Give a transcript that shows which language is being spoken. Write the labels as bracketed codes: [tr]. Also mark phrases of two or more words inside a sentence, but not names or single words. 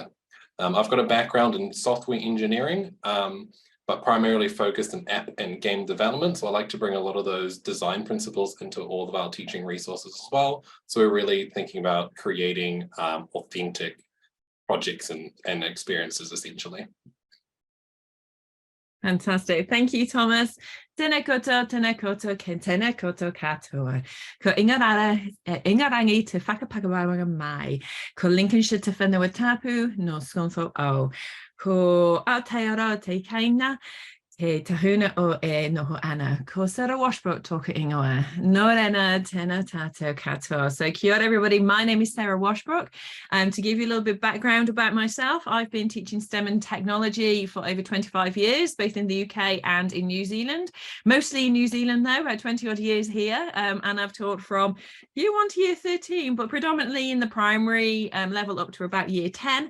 [en] I've got a background in software engineering, but primarily focused in app and game development. So I like to bring a lot of those design principles into all of our teaching resources as well. So we're really thinking about creating authentic projects and experiences, essentially. Fantastic. Thank you, Thomas. [mi] Tēnā koutou ke tēnā koutou katoa. Ko ingarangi te whakapakawanga mai. Ko Lincolnshire te whenua tapu no skonfo au. Ko Aotearoa te kaina, te tahuna o e noho ana. Ko Sarah Washbrook toka ingoa. Nō reira, tēnā tātou katoa. So kia ora, [en] everybody. My name is Sarah Washbrook. To give you a little bit of background about myself, I've been teaching STEM and technology for over 25 years, both in the UK and in New Zealand. Mostly in New Zealand, though, about 20 odd years here. And I've taught from year 1 to year 13, but predominantly in the primary level up to about year 10.